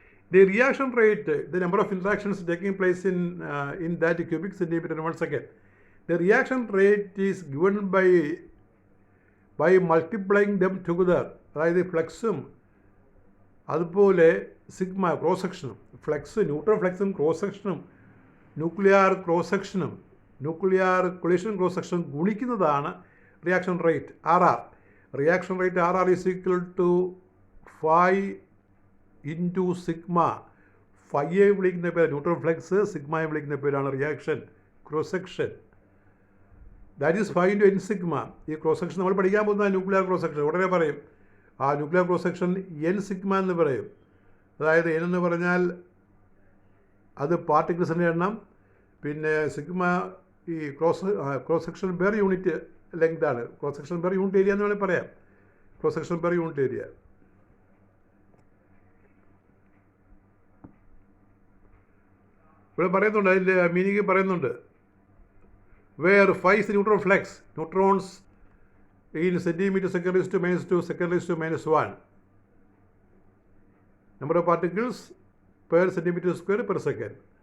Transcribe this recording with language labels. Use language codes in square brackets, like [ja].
[en] The reaction rate, the number of interactions taking place in that cubic centimeter in 1 second. The reaction rate is given by multiplying them together. [ml] അതായത് ഫ്ലക്സും അതുപോലെ sigma cross സെക്ഷനും, flux neutron ഫ്ലക്സും cross സെക്ഷനും nuclear cross സെക്ഷനും nuclear collision cross സെക്ഷനും ഗുണിക്കുന്നതാണ് reaction rate RR. [en] Reaction rate RR is equal to 5 into sigma. [ml] ഫൈയെ വിളിക്കുന്ന പേര് neutron flux, സിഗ്മയെ വിളിക്കുന്ന പേരാണ് reaction cross section. [en] That is 5 into N sigma. [ml] ഈ cross section നമ്മൾ പഠിക്കാൻ പോകുന്ന ന്യൂക്ലിയർ ക്രോസ് സെക്ഷൻ ഉടനെ പറയും. ആ nuclear cross section N sigma എന്ന് പറയും. അതായത് N എന്ന് പറഞ്ഞാൽ അത് പാർട്ടിക്കിൾസിൻ്റെ എണ്ണം, പിന്നെ സിഗ്മ ഈ cross section per unit length ആണ്. Cross section per unit area എന്ന് വേണമെങ്കിൽ പറയാം. Cross section per unit area. ഇവിടെ പറയുന്നുണ്ട്, അതിൻ്റെ മീനിങ് പറയുന്നുണ്ട്. [en] Where 5 is the neutron flux, neutrons in centimeter second raised to -2 second raised to -1 number of particles per centimeter square per second.